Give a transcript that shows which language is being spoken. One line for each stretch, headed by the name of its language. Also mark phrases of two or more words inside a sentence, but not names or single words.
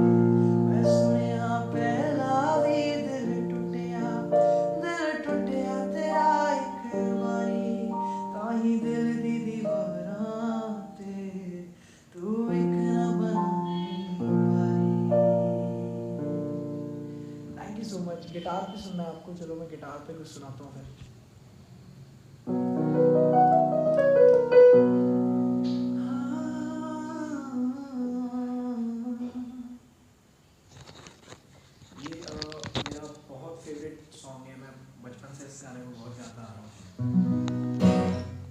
Punjabi: ਮੈਂ ਸੁਣਿਆ ਪਹਿਲਾਂ ਵੀ ਦਿਲ ਟੁੱਟਿਆ ਤੇਰਾ ਇੱਕ ਵਾਰੀ, ਤਾਹੀਂ ਦਿਲ ਦੀਆਂ ਦੀਵਾਰਾਂ ਤੇ ਤੂੰ ਇੱਕ ਨਾ ਬਣਾਈ ਬਾਰੀ।
English: thank you so much.
Hindi: गिटार पे सुनना है आपको? चलो मैं गिटार पे कुछ सुनाता हूँ फिर। ये मेरा बहुत
English: favorite song
Hindi: है, मैं बचपन से इस गाने को बहुत गाता आ रहा हूँ।